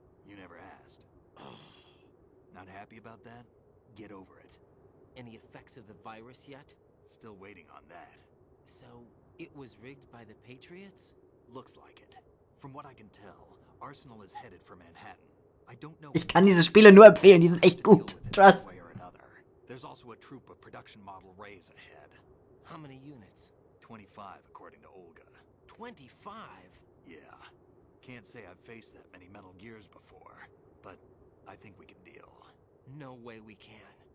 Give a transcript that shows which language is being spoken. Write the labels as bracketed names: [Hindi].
[English] You never asked. Not happy about that? Get over it. Any effects of the virus yet? Still waiting on that. So, it was rigged by the Patriots? Looks like it. From what I can tell, Arsenal is headed for Manhattan. I don't know. [German] Ich kann diese Spiele nur empfehlen, die sind echt gut. [English] Trust. Way or another. There's also a troop of production model Rays ahead. How many units? 25, according to Olga. 25? Yeah. Can't say I've faced that many Metal Gears before, but I think we can deal. No way we can.